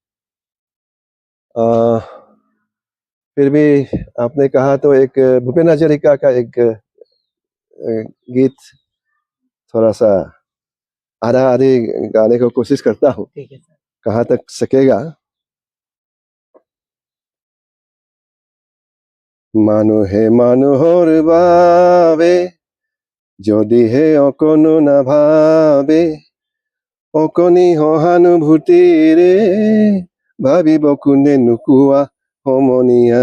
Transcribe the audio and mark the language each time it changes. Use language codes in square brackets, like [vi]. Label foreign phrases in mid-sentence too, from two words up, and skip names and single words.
[hi] फिर भी आपने कहा तो एक भूपेन हजारिका का एक गीत थोड़ा सा आधा आधी गाने को कोशिश करता हूँ, ठीक है सर। कहाँ तक सकेगा। [as] মানুহে মানুহৰ বাবে যদিহে অকণো নাভাবে, অকণি সহানুভূতিৰে ভাবিব কোনে নোকোৱা সমনীয়া।